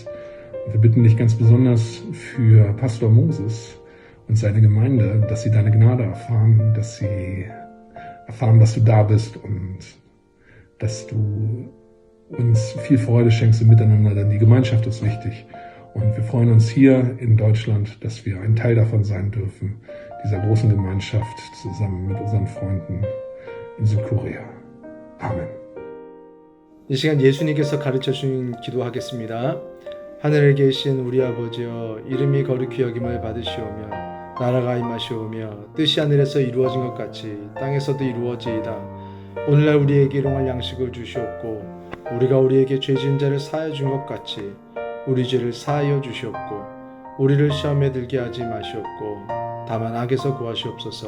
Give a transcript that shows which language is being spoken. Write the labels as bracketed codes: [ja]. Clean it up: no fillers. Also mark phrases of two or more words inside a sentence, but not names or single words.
[de] Und wir bitten dich ganz besonders für Pastor Moses und seine Gemeinde, dass sie deine Gnade erfahren, dass sie erfahren, dass du da bist und dass du uns viel Freude schenkst im Miteinander, denn die Gemeinschaft ist wichtig. Und wir freuen uns hier in Deutschland, dass wir ein Teil davon sein dürfen, dieser großen Gemeinschaft zusammen mit unseren Freunden in Südkorea. Amen. [ko] 이 시간 예수님께서 가르쳐 주신 기도하겠습니다. 하늘에 계신 우리 아버지여, 이름이 거룩히 여김을 받으시오며 나라가 임하시오며 뜻이 하늘에서 이루어진 것 같이 땅에서도 이루어지이다. 오늘날 우리에게 일용할 양식을 주시옵고 우리가 우리에게 죄 지은 자를 사하여 준 것 같이 우리 죄를 사하여 주시옵고 우리를 시험에 들게 하지 마시옵고 다만 악에서 구하시옵소서.